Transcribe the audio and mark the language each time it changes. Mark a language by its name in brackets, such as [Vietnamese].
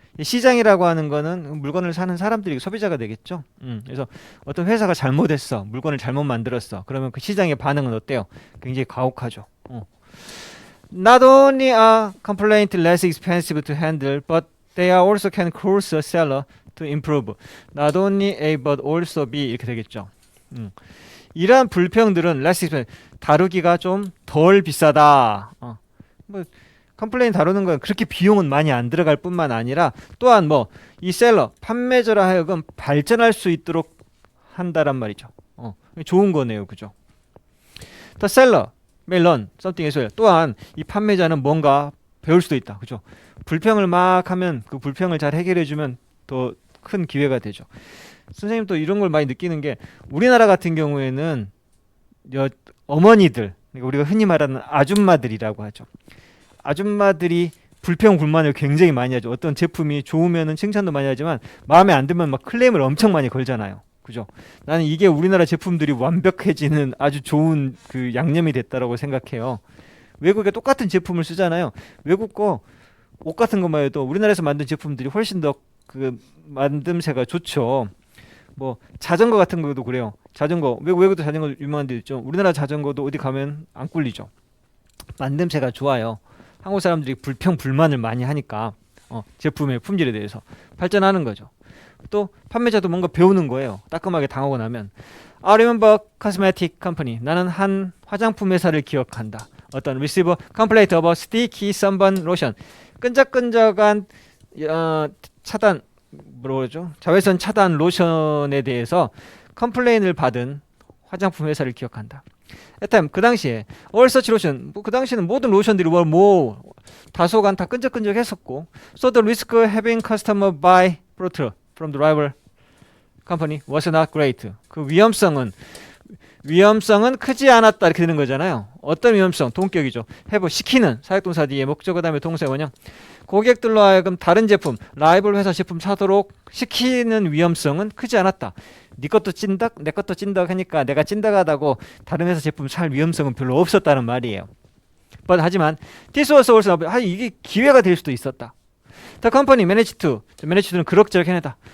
[Korean] 시장이라고 하는 거는 물건을 사는 사람들이 소비자가 되겠죠. 그래서 어떤 회사가 잘못했어. 물건을 잘못 만들었어. 그러면 그 시장의 반응은 어때요? 굉장히 가혹하죠. [English] Not only are complaints less expensive to handle, but they are also can cause a seller to improve. Not only A, but also B [Korean] 이렇게 되겠죠. 이러한 불평들은 [English] less expensive, [Korean] 다루기가 좀 덜 비싸다. 컴플레인 다루는 건 그렇게 비용은 많이 안 들어갈 뿐만 아니라 또한 이 셀러, 판매자로 하여금 발전할 수 있도록 한다란 말이죠. 좋은 거네요. 그죠? [English] The seller may learn something as well. [Korean] 또한 이 판매자는 뭔가 배울 수도 있다. 그죠? 불평을 막 하면 그 불평을 잘 해결해 주면 더 큰 기회가 되죠. 선생님 또 이런 걸 많이 느끼는 게 우리나라 같은 경우에는 어머니들, 그러니까 우리가 흔히 말하는 아줌마들이라고 하죠. 아줌마들이 불평 불만을 굉장히 많이 하죠. 어떤 제품이 좋으면은 칭찬도 많이 하지만 마음에 안 들면 막 클레임을 엄청 많이 걸잖아요. 그죠? 나는 이게 우리나라 제품들이 완벽해지는 아주 좋은 그 양념이 됐다라고 생각해요. 외국에 똑같은 제품을 쓰잖아요. 외국 거 옷 같은 것만 해도 우리나라에서 만든 제품들이 훨씬 더 그 만듦새가 좋죠. 자전거 같은 것도 그래요. 자전거 외국도 자전거 유명한 데 있죠. 우리나라 자전거도 어디 가면 안 꿀리죠. 만듦새가 좋아요. 한국 사람들이 불평 불만을 많이 하니까 제품의 품질에 대해서 발전하는 거죠. 또 판매자도 뭔가 배우는 거예요. 따끔하게 당하고 나면 [English] I remember cosmetic company. [Korean] 나는 한 화장품 회사를 기억한다. 어떤 [English] receive complaint about sticky sunburn lotion. [Korean] 끈적끈적한 차단 자외선 차단 로션에 대해서 컴플레인을 받은 화장품 회사를 기억한다. 그 당시에 [English] all such lotion, [Korean] 그 당시에는 모든 로션들이 다소간 다 끈적끈적했었고, [English] so the risk of having customer buy product from the rival company was not great. [Korean] 그 위험성은 크지 않았다 이렇게 되는 거잖아요. 어떤 위험성? 동격이죠. have 시키는 사역동사 뒤에 목적어 다음에 동사 원형. 고객들로 하여금 다른 제품, 라이벌 회사 제품 사도록 시키는 위험성은 크지 않았다. 네 것도 찐덕, 내 것도 찐덕 하니까 내가 찐덕하다고 다른 회사 제품 살 위험성은 별로 없었다는 말이에요. 하지만 [English] this was also [Korean] 이게 기회가 될 수도 있었다. [English] The company managed to는 [Korean] 그럭저럭 해내다.